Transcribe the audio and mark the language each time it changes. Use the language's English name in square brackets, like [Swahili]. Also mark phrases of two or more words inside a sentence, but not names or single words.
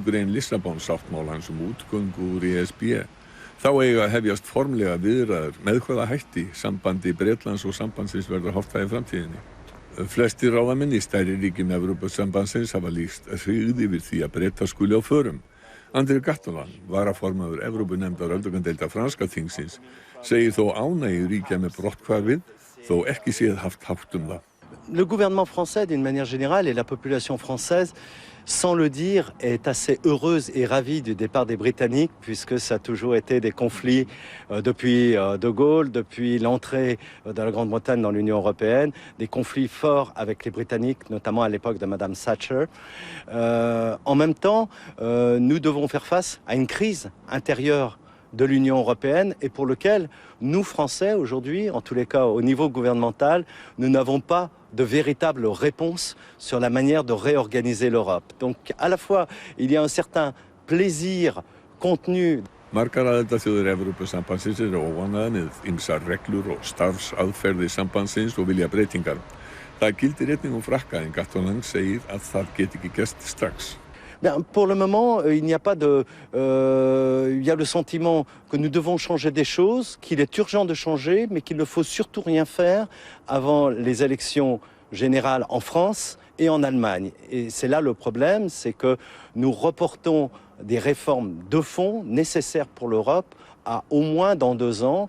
[Icelandic] grein Lissabonsáttmálans útgöngu úr ESB. Þá eiga að hefjast formlega viðræður með hvaða hætti sambandi Bretlands og sambandsins verður háttað í framtíðinni. Flestir ráðamenn í stærri ríkjum Evrópusambandsins hafa lýst hryggð yfir því að Bretar skuli á förum. André Gattolin, varaformaður Evrópunefndar öldungadeildar franska þingsins, segir þó ánægju ríkja með brotthvarfið, þó ekki séð haft hátt það. [French] Le gouvernement français, d'une manière générale, et la population française, sans le dire, est assez heureuse et ravie du départ des Britanniques, puisque ça a toujours été des conflits depuis De Gaulle, depuis l'entrée de la Grande-Bretagne dans l'Union européenne, des conflits forts avec les Britanniques, notamment à l'époque de Madame Thatcher. En même temps, nous devons faire face à une crise intérieure de l'Union européenne et pour lequel nous, Français, aujourd'hui, en tous les cas au niveau gouvernemental, nous n'avons pas de véritable réponse sur la manière de réorganiser l'Europe. Donc à la fois, il y a un certain plaisir contenu. [Icelandic] Margar aðildarþjóðir Evrópusambandsins eru óánægðar með ýmsar reglur og starfsaðferðir sambandsins og vilja breytingar. Það gildir einnig Frakka en Gattolin segir að það geti ekki gerst strax. [French] Bien, pour le moment, il n'y a pas de... il y a le sentiment que nous devons changer des choses, qu'il est urgent de changer, mais qu'il ne faut surtout rien faire avant les élections générales en France et en Allemagne. Et c'est là le problème, c'est que nous reportons des réformes de fond nécessaires pour l'Europe à au moins dans 2 ans.